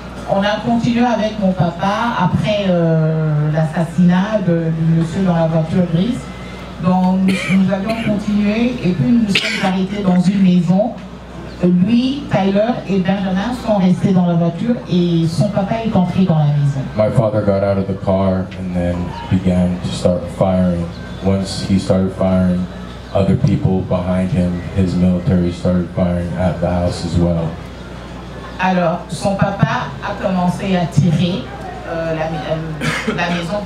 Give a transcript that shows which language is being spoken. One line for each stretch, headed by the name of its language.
French: On a continué avec mon papa après l'assassinat du monsieur dans la voiture grise. Donc nous avions continué et puis nous nous sommes arrêtés dans une maison. Lui, Tyler et Benjamin sont restés dans la voiture et son papa est entré dans la maison.
English: My father got out of the car and then began to start firing. Once he started firing, other people behind him, his military, started firing at the house as well.
French: Alors, son papa a commencé à tirer la maison.